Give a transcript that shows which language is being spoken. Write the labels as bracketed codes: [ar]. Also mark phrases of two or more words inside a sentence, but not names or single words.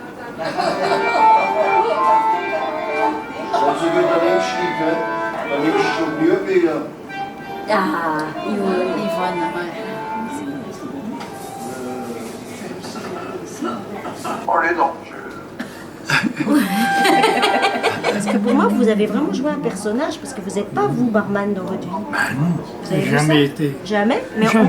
[nl] Als ik het alleen schiet, hè, dan is het opnieuw weer. Ah, [fr] Yvonne, ouais. Oh les dents, Parce que pour moi, vous avez vraiment joué un personnage, parce que vous n'êtes pas vous, barman, dans votre vie. Bah non, Vous avez j'ai vu ça jamais été. Jamais. Mais Jamais.